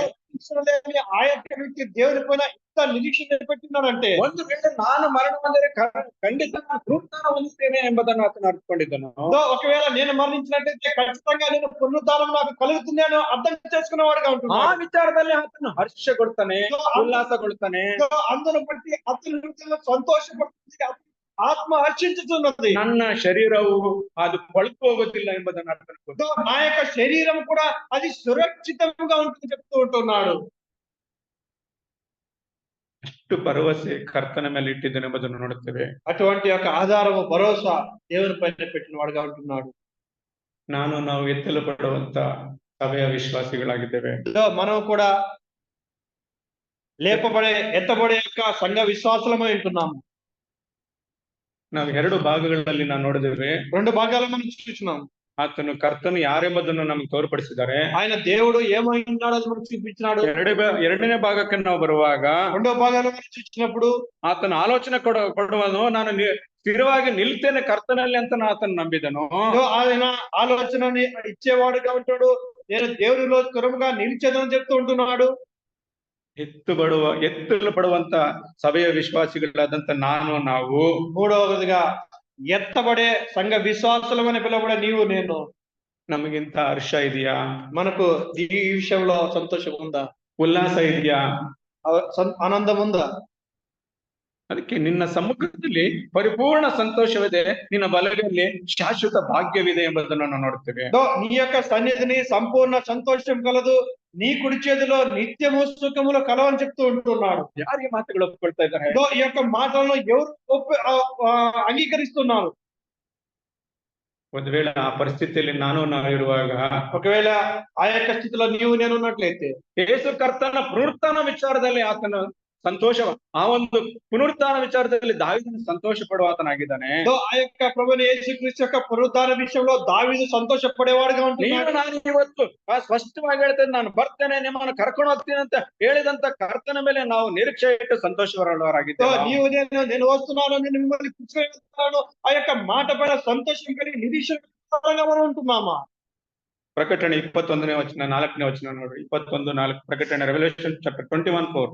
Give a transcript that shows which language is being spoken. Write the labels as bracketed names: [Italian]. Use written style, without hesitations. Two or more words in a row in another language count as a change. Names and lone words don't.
[Telugu] ఆ యొక్క వ్యక్తి దేవుని పైన ఇంత నిరీక్షణ పెట్టినాడంటే [Kannada] ಒಂದು ವೇಳೆ ನಾನು ಮರಣ ಹೊಂದರೆ ಖಂಡಿತ ನಾನು ಪುನರುತ್ಥಾನ ಹೊಂದುತ್ತೇನೆ ಎಂಬುದನ್ನು ಆತನು ಅರ್ಥಕೊಂಡಿದ್ದನು. [Telugu] ఒకవేళ నేను మరణించినట్టయితే ఖచ్చితంగా నేను పునరుద్ధానం నాకు కలుగుతుంది అని అర్థం చేసుకున్నవాడుగా ఉంటున్నాడు. [Kannada] ಆ ವಿಚಾರದಲ್ಲಿ ಆತನು ಹರ್ಷಗೊಳ್ತಾನೆ, ಉಲ್ಲಾಸಗೊಳ್ತಾನೆ. [Telugu] అందును బట్టి అతను సంతోషపడుతుంది, ఆత్మ హర్షించుతున్నది. [Kannada] ನನ್ನ ಶರೀರವು ಅದು ಕೊಳತು ಹೋಗುತ್ತಿಲ್ಲ ಎಂಬುದನ್ನು ಅರ್ಥಕೊಂಡು [Telugu] నా యొక్క శరీరం కూడా అది సురక్షితంగా ఉంటుంది చెప్తూ ఉంటున్నాడు. [Kannada] ಅಷ್ಟು ಭರವಸೆ ಕರ್ತನ ಮೇಲೆ ಇಟ್ಟಿದ್ದೇನೆ ಎಂಬುದನ್ನು ನೋಡುತ್ತೇವೆ. [Telugu] అటువంటి యొక్క ఆధారము భరోసా దేవుని పైన పెట్టిన వాడుగా ఉంటున్నాడు. [Kannada] ನಾವು ಎತ್ತಲು ಪಡುವಂತ ಸಭೆಯ ವಿಶ್ವಾಸಿಗಳಾಗಿದ್ದೇವೆ. [Telugu] మనం కూడా ఎత్తబడే యొక్క సంఘ విశ్వాసులమై ఉంటున్నాము. [Kannada] ನಾವು 2 ಭಾಗಗಳಲ್ಲಿ ನಾವು ನೋಡಿದ್ದೇವೆ. [Telugu] 2 భాగాలు మనం చూస్తున్నాం. [Kannada] ಆತನು ಕರ್ತನು ಯಾರೆಂಬುದನ್ನು ನಮಗೆ ತೋರ್ಪಡಿಸಿದ್ದಾರೆ. [Telugu] ఆయన దేవుడు ఏమై ఉన్నాడో అది మనకు చూపించినాడు. [Kannada] ಎರಡನೇ ಭಾಗಕ್ಕೆ ನಾವು ಬರುವಾಗ [Telugu] 2వ భాగాలు మనం చూసినప్పుడు [Kannada] ಆತನ ಆಲೋಚನೆ ಕೊಡುವನು, ನಾನು ಸ್ಥಿರವಾಗಿ ನಿಲ್ತೇನೆ ಕರ್ತನಲ್ಲಿ ಅಂತ ಆತನು ನಂಬಿದನು. [Telugu] ఆయన ఆలోచనని ఇచ్చేవాడుగా ఉంటాడు. నేను దేవునిలో స్థిరముగా నిలిచేదని చెప్తూ ఉంటున్నాడు. [Kannada] ಎತ್ತಲು ಪಡುವಂತ ಸಭೆಯ ವಿಶ್ವಾಸಿಗಳಾದಂತ ನಾವು [Telugu] 3వదిగా ఎత్తబడే సంఘ విశ్వాసులమని పిలువబడే నీవు నేను [Kannada] ನಮಗಿಂತ ಹರ್ಷ ಇದೆಯಾ? [Telugu] మనకు ఈ విషయంలో సంతోషం ఉందా? [Kannada] ಉಲ್ಲಾಸ ಇದೆಯಾ? [Telugu] ఆనందం ఉందా? [Kannada] ಅದಕ್ಕೆ ನಿನ್ನ ಸಮ್ಮುಖದಲ್ಲಿ ಪರಿಪೂರ್ಣ ಸಂತೋಷವಿದೆ, ನಿನ್ನ ಬಲಗೈಯಲ್ಲಿ ಶಾಶ್ವತ ಭಾಗ್ಯವಿದೆ ಎಂಬುದನ್ನು ನಾವು ನೋಡ್ತೇವೆ. [Telugu] నీ యొక్క సన్నిధిని సంపూర్ణ సంతోషం కలదు, నీ కుడి చేతిలో నిత్యము సుఖములు కలవని చెప్తూ ఉంటున్నాడు. [Kannada] ಯಾರಿಗೆ ಮಾತುಗಳು ಒಪ್ಕೊಳ್ತಾ ಇದ್ದಾರೆ? [Telugu] ఈ యొక్క మాటలను ఎవరు అంగీకరిస్తున్నారు? [Kannada] ಒಂದು ವೇಳೆ ಆ ಪರಿಸ್ಥಿತಿಯಲ್ಲಿ ನಾವು ಇರುವಾಗ, [Telugu] ఒకవేళ ఆ యొక్క స్థితిలో నీవు నేను ఉన్నట్లయితే, [Kannada] ಯೇಸು ಕರ್ತನ ಪುನರುತ್ಥಾನ ವಿಚಾರದಲ್ಲಿ ಆತನ ಸಂತೋಷ, ಆ ಒಂದು ಪುನರುತ್ಥಾನ ವಿಚಾರದಲ್ಲಿ ದಾವೀದನು ಸಂತೋಷ ಪಡುವಾತನಾಗಿದ್ದಾನೆ. [Telugu] ఆ యొక్క ప్రభువైన యేసుక్రీస్తు యొక్క పునరుద్ధాన విషయంలో దావీదు సంతోషపడేవాడుగా ఉంటున్నాడు. [Kannada] ನಾನು ಇವತ್ತು ಸ್ಪಷ್ಟವಾಗಿ ಹೇಳ್ತೇನೆ, ನಾನು ಬರ್ತೇನೆ, ನಿಮ್ಮನ್ನು ಕರ್ಕೊಂಡು ಹೋಗ್ತೀನಿ ಅಂತ ಹೇಳಿದಂತ ಕರ್ತನ ಮೇಲೆ ನಾವು ನಿರೀಕ್ಷೆ ಇಟ್ಟು ಸಂತೋಷವರಾಗಿದ್ದೇವೆ. [Telugu] నీవు నేను వస్తున్నాను, నేను మిమ్మల్ని కూర్చోబెడతాను, ఆ యొక్క మాట పైన సంతోషం కలిగి నిరీక్షణ ఉంటున్నామా? [Kannada] ಪ್ರಕಟಣೆ 21ನೇ ವಚನ 4ನೇ ವಚನ ನೋಡ್ರಿ. 21:4 ಪ್ರಕಟಣೆ, [English] Revelation Chapter [Kannada] 21:4.